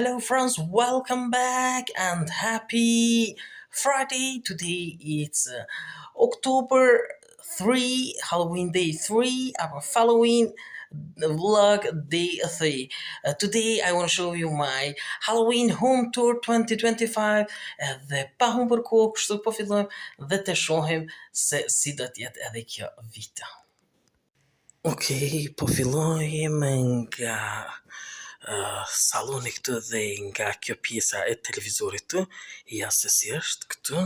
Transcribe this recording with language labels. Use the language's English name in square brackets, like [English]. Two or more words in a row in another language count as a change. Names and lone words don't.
[English] friends, welcome back and happy Friday. Today it's October 3, Halloween day 3, our following vlog day 3. Today I want to show you my Halloween home tour 2025 [Albanian] dhe pa humbur kohë, kështu po fillojmë dhe të shohim se si do të jetë edhe kjo vit. Okej, po fillojmë nga saloni këtu dhe nga kjo pjesa e televizorit të, ja se si është këtu.